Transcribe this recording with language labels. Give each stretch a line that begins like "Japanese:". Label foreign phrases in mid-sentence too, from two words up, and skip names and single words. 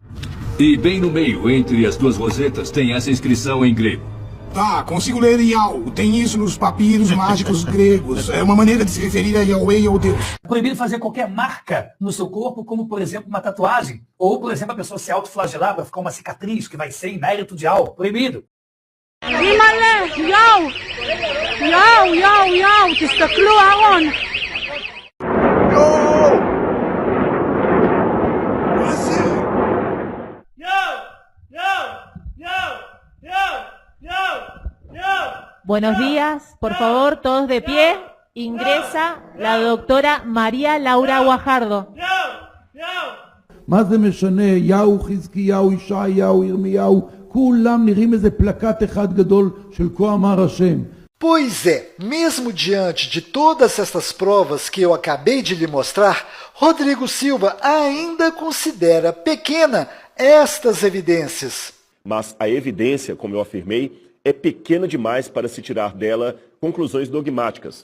Portuguese: E bem no meio, entre as 2 rosetas, tem essa inscrição em grego. Tá, consigo ler Ial. Tem isso nos papiros mágicos gregos. É uma maneira de se referir a Yahweh ou Deus. Proibido fazer qualquer marca no seu corpo, como, por exemplo, uma tatuagem. Ou, por exemplo, a pessoa se autoflagelar para ficar uma cicatriz, que vai ser em mérito de algo. Proibido.
Hebrew: תסתכלו אהרון.
Spanish: Buenos días, por favor, todos de pie. Ingresa la doctora María Laura Guajardo.
Hebrew: מה זה משנה? יהו, חזקיהו, ישעיהו, ירמיהו, כולם נראים איזה פלקט אחד גדול של כה אמר השם.
Portuguese: Pois é, mesmo diante de todas estas provas que eu acabei de lhe mostrar, Rodrigo Silva ainda considera pequena estas evidências. Mas a evidência, como eu afirmei, é pequena demais para se tirar dela conclusões dogmáticas.